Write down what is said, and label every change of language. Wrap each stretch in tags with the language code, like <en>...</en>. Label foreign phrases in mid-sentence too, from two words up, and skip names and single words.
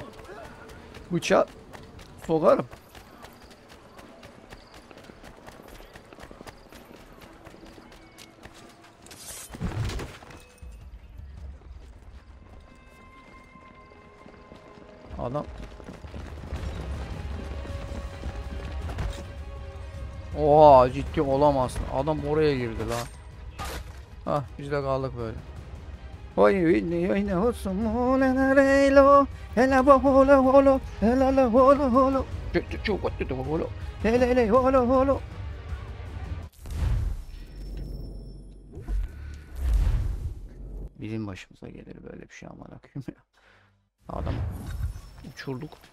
<tr>Bıçağı sokarım. Adam. Oha, ciddi olamazsın. Adam oraya girdi lan. Hah, biz de kaldık böyle. Oy ne olsun mola reylo hele holo holo hele holo holo çok holo hele holo holo. Bizim başımıza gelir böyle bir şey, aman akıyım ya. Adam uçurduk.</tr>